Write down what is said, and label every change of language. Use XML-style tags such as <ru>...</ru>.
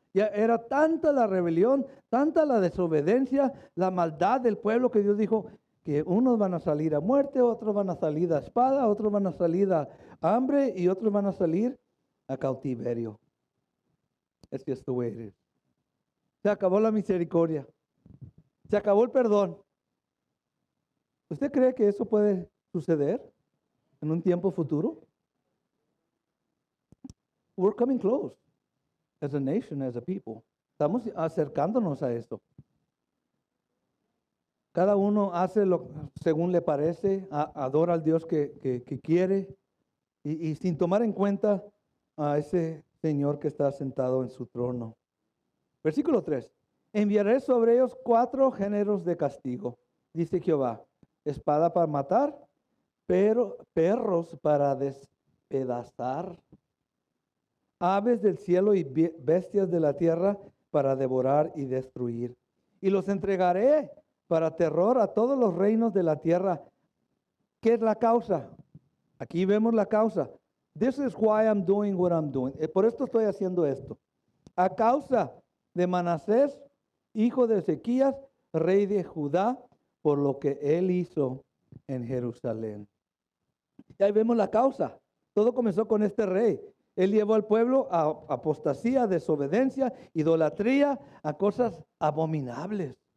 <es>Ya era tanta la rebelión, tanta la desobediencia, la maldad del pueblo que Dios dijo que unos van a salir a muerte, otros van a salir a espada, otros van a salir a hambre y otros van a salir a cautiverio.</es> <en>It's just the way it is.</en> <es>Se acabó la misericordia. Se acabó el perdón. ¿Usted cree que eso puede suceder en un tiempo futuro?</es> <en>We're coming close as a nation, as a people.</en> <es>Estamos acercándonos a esto. Cada uno hace lo según le parece, adora al Dios que quiere y sin tomar en cuenta a ese Señor que está sentado en su trono. Versículo 3. Enviaré sobre ellos 4 géneros de castigo, dice Jehová. Espada para matar, pero perros para despedazar, aves del cielo y bestias de la tierra para devorar y destruir. Y los entregaré para terror a todos los reinos de la tierra. ¿Qué es la causa? Aquí vemos la causa.</es> <en>This is why I'm doing what I'm doing.</en> <es>Por esto estoy haciendo esto. A causa de Manasés, hijo de Ezequías, rey de Judá, por lo que él hizo en Jerusalén. Y ahí vemos la causa. Todo comenzó con este rey. Él llevó al pueblo a apostasía, desobediencia, idolatría, a cosas abominables.</es>